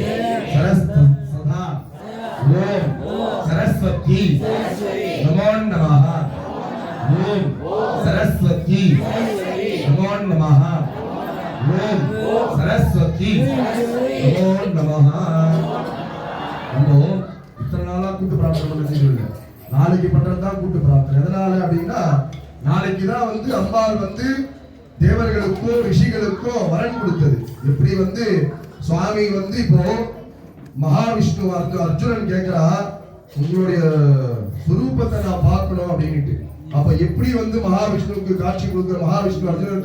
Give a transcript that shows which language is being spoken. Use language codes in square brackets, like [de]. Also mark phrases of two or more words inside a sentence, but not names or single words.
[sa] सदा ओम सरस्वती नमो नमः ओम सरस्वती नमो नमः ओम सरस्वती नमो नमः [ta] நம்ம இத்தனை நாளா கூட்டு பிரார்த்தனை [sa] பண்ண செஞ்சுருங்க நாளைக்கு பண்றதுதான் கூட்டு பிரார்த்தனை [ta] எதனால அப்படின்னா நாளைக்கு தான் வந்து அம்பாள் வந்து தேவர்களுக்கோ ரிஷிகளுக்கோ வரன் கொடுத்தது எப்படி வந்து சுவாமி வந்து இப்போ மகாவிஷ்ணு அர்ஜுனன் கேட்கிறா உங்களுடைய சுரூபத்தை நான் பார்க்கணும் அப்படின்ட்டு அப்ப எப்படி வந்து மகாவிஷ்ணுவுக்கு காட்சி கொடுக்குற மகாவிஷ்ணு அர்ஜுனன்